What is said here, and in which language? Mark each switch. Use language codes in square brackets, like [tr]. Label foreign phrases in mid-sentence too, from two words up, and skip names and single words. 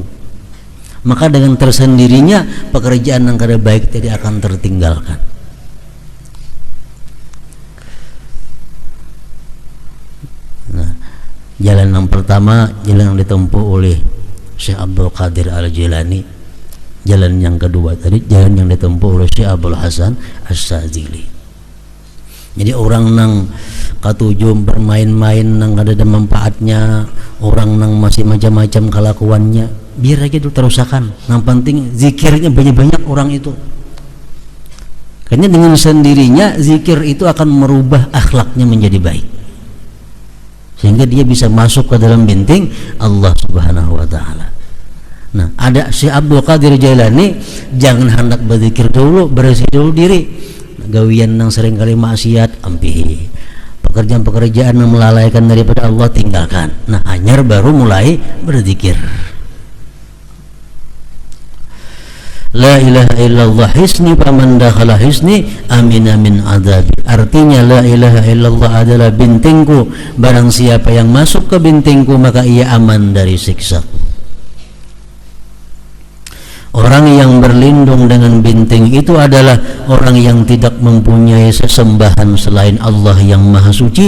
[id] Maka dengan tersendirinya pekerjaan yang kada baik tidak akan tertinggalkan. Nah, jalan yang pertama, jalan yang ditempuh oleh Syekh Abdul Qadir Al-Jilani. Jalan yang kedua tadi, jalan yang ditempuh oleh Syekh Abdul Hasan As-Sadzili. [bjn] Jadi orang nang katujuh bermain-main nang ada manfaatnya, orang nang masih macam-macam kelakuannya, biar aja itu terusakan. [id] Yang penting zikirnya banyak-banyak orang itu. Karena dengan sendirinya zikir itu akan merubah akhlaknya menjadi baik, sehingga dia bisa masuk ke dalam binting [ar] الله سبحانه وتعالى. [id] Nah, ada Syekh Abdul Qadir Jailani, jangan hendak berzikir dulu, bersih dulu diri. [bjn] Gawian yang sering kali maksiat ampihi, pekerjaan-pekerjaan yang melalaikan daripada Allah tinggalkan. [id] Nah, hanyar baru mulai berzikir. [ar] لا إله إلا الله حصني فمن دخل حصني أمن من عذابي. [id] Artinya [ar] لا إله إلا الله [id] adalah bintingku, barang siapa yang masuk ke bintingku maka ia aman dari siksaku. Orang yang berlindung dengan binting itu adalah orang yang tidak mempunyai sesembahan selain Allah yang Maha Suci.